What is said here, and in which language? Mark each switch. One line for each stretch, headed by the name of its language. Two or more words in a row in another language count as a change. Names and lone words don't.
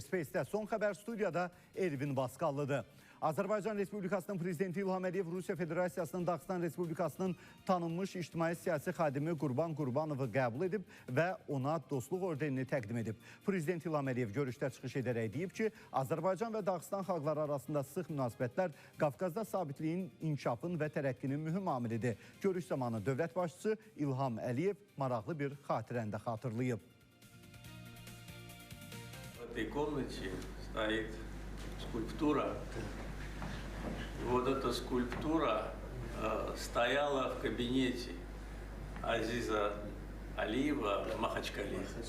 Azerbaijani: Space'də son xəbər studiyada Elvin Baskallıdır. Azərbaycan Respublikasının Prezidenti İlham Əliyev Rusiya Federasiyasının Dağıstan Respublikasının tanınmış ictimai siyasi xadimi Qurban Qurbanovu qəbul edib və ona dostluq ordenini təqdim edib. Prezident İlham Əliyev görüşdə çıxış edərək deyib ki, Azərbaycan və Dağıstan xalqları arasında sıx münasibətlər Qafqazda sabitliyin, inkişafın və tərəqqinin mühüm amilidir. Görüş zamanı dövlət başçısı İlham Əliyev maraqlı bir xatirəni də xatırlayıb.
Russian: В этой комнате стоит скульптура. Вот эта скульптура стояла в кабинете Азиза Алиева в Махачкале.